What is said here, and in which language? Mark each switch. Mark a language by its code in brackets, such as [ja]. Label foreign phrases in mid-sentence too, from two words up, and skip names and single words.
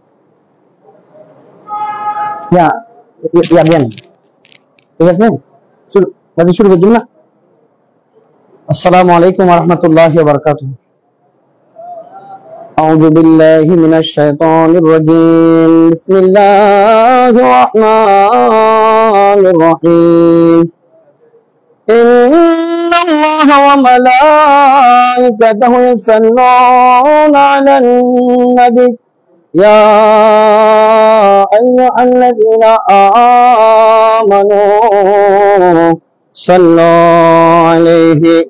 [es] ya ya bien [bn] ঠিক আছে শুরু বাজি শুরু করব না [ar] السلام عليكم ورحمة الله وبركاته أعوذ بالله من الشيطان الرجيم بسم الله الرحمن الرحيم إن الله وملائكته يصلون على النبي يا أيها الذين آمنوا صلوا عليه